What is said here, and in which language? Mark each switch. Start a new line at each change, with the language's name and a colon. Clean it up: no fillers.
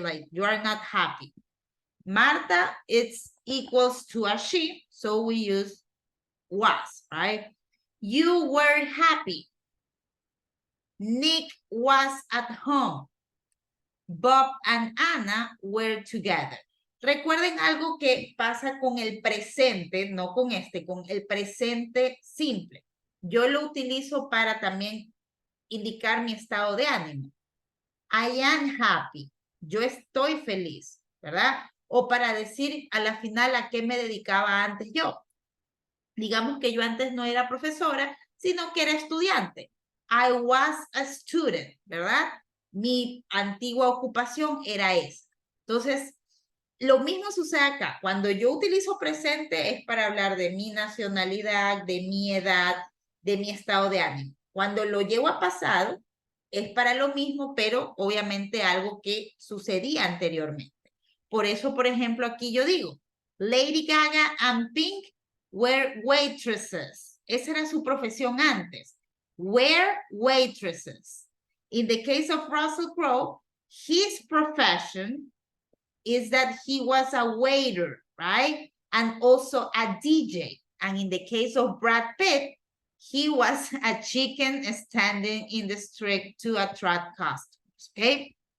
English: Like you are not happy. Marta, it's equals to a she, so we use was, right? You were happy. Nick was at home. Bob and Anna were together.
Spanish: Recuerden algo que pasa con el presente, no con este, con el presente simple. Yo lo utilizo para también indicar mi estado de ánimo.
English: I am happy.
Spanish: Yo estoy feliz, ¿verdad? O para decir a la final a qué me dedicaba antes yo. Digamos que yo antes no era profesora, sino que era estudiante.
English: I was a student,
Spanish: ¿verdad? Mi antigua ocupación era esa. Entonces, lo mismo sucede acá. Cuando yo utilizo presente es para hablar de mi nacionalidad, de mi edad, de mi estado de ánimo. Cuando lo llevo a pasado es para lo mismo, pero obviamente algo que sucedía anteriormente. Por eso, por ejemplo, aquí yo digo,
English: Lady Gaga and Pink were waitresses.
Spanish: Esa era su profesión antes.
English: Were waitresses. In the case of Russell Crowe, his profession is that he was a waiter, right? And also a DJ. And in the case of Brad Pitt, he was a chicken standing in the street to attract customers, okay?